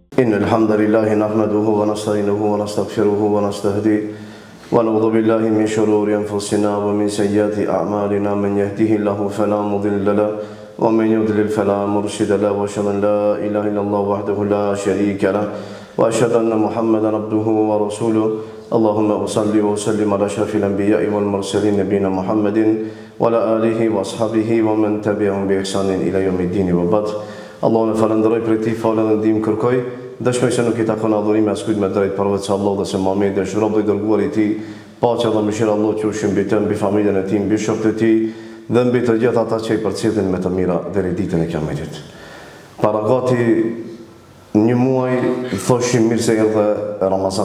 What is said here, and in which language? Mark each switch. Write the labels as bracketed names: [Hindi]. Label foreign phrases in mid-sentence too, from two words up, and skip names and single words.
[Arabic] إن الحمد لله نحمده ونستعينه ونستغفره ونستهديه ونعوذ بالله من شرور أنفسنا ومن سيئات أعمالنا من يهده الله فلا مضل له ومن يضلل فلا مرشد له وأشهد أن لا إله إلا الله وحده لا شريك له وأشهد أن محمدا عبده ورسوله اللهم صل وسلم على أشرف الأنبياء والمرسلين نبينا محمد وعلى آله وأصحابه ومن تبعهم بإحسان إلى يوم الدين وبعد. [Albanian] Allahun e falenderoj për këtë falë dhe ndihmë kërkoj. Dëshmoj se nuk I takon adhurimi askujt me drejt përveç Allahut dhe se Muhamedi është rob I dërguar I Tij. Paqja dhe mëshira e Allahut qofshin mbi të, mbi familjen e tij, mbi shokët e tij dhe mbi të gjithë ata që I përcjellin me të mira deri ditën e Kiametit. Para gati një muaj thoshim mirë se erdhe Ramazan.